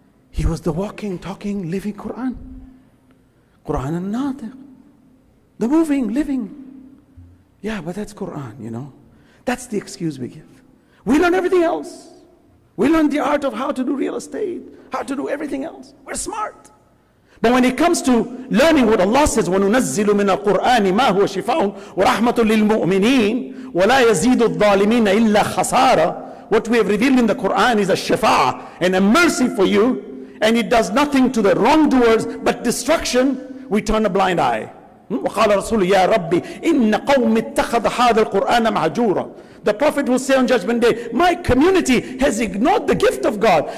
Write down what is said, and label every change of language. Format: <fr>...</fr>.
<en>He was the walking, talking, living Quran. Quran al-Natiq. The moving, living. Yeah, but that's Quran, you know. That's the excuse we give. We learn everything else. We learn the art of how to do real estate, how to do everything else. We're smart. But when it comes to learning what Allah says,</en> <ar>وَنُنَزِّلُ مِنَ الْقُرْآنِ مَا هُوَ شِفَاءٌ وَرَحْمَةٌ لِلْمُؤْمِنِينَ وَلَا يَزِيدُ الظَّالِمِينَ إِلَّا خَسَارًا.</ar> <en>What we have revealed in the Quran is a shifa and a mercy for you, and it does nothing to the wrongdoers but destruction. We turn a blind eye.</en> <ar>وَقَالَ رَسُولُ يَا رَبِّ إِنَّ قَوْمِ اتَّخَذَ هَذَا الْقُرْآنَ مَهْجُورًا.</ar> <en>The Prophet will say on Judgment Day, my community has ignored the gift of God.</en>